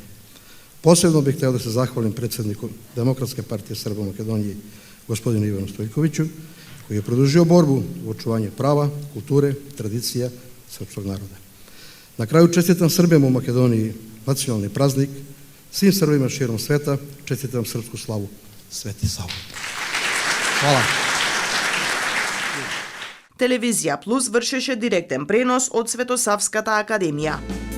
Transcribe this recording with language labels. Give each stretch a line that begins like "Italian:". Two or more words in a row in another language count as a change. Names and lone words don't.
Serbian: Posebno bih hteo da se zahvalim predsjedniku Demokratske partije Srba u Makedoniji, gospodinu Ivanu Stojkoviću, koji je produžio borbu u očuvanju prava, kulture, tradicija srpskog naroda. Na kraju čestitam Srbima u Makedoniji nacionalni praznik, svim Srbima širom sveta čestitam srpsku slavu Sveti Sava. Hvala.
Macedonian: Телевизија Плюс вршеше директен пренос од Светосавската академија.